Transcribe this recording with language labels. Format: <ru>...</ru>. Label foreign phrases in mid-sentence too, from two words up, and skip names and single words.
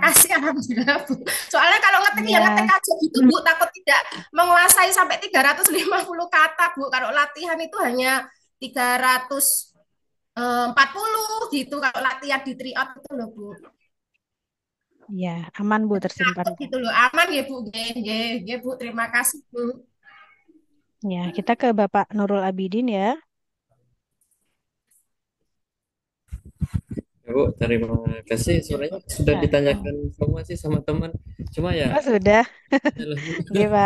<id>terima kasih alhamdulillah Bu. Soalnya kalau ngetik ya ngetik Iya. aja gitu Bu, takut tidak menguasai sampai 350 kata Bu. Kalau latihan itu hanya 340 gitu kalau latihan di tryout itu loh Bu. Iya, aman Bu, tersimpan Takut kok. gitu loh. Aman ya Bu.</id> <jv>Nggih, nggih, nggih,</jv> <id>Bu. Terima kasih Bu. Ya, kita ke Bapak Nurul Abidin ya. Ya, Bu, terima kasih. Sebenarnya sudah Ya. ditanyakan semua sih sama teman. Cuma ya, Oh, sudah. adalah Bu. Oke, Pak.</id>